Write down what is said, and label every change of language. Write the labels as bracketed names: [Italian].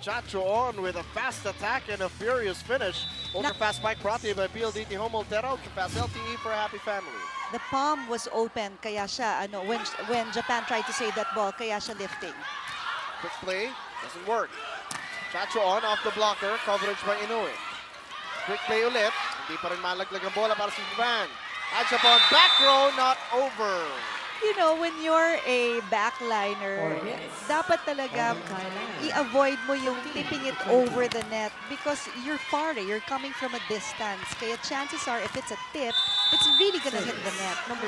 [English] Chachuon with a fast attack and a furious finish. Ultra-fast spike brought to you by PLDT Home Altera. Ultra-fast LTE for a happy family. The palm was open, kaya siya, when Japan tried to save that ball, kaya siya lifting. Quick play, doesn't work. Chachuon off the blocker, coverage by Inoue. [Filipino] Quick play ulit, hindi pa rin malaglag ang bola para sa Japan. [English] Adjapon, back row, not over. You know, when you're a backliner, dapat talaga i-avoid mo yung tipping it over the net because you're far, you're coming from a distance. Kaya chances are, if it's a tip, it's really gonna hit the net. Number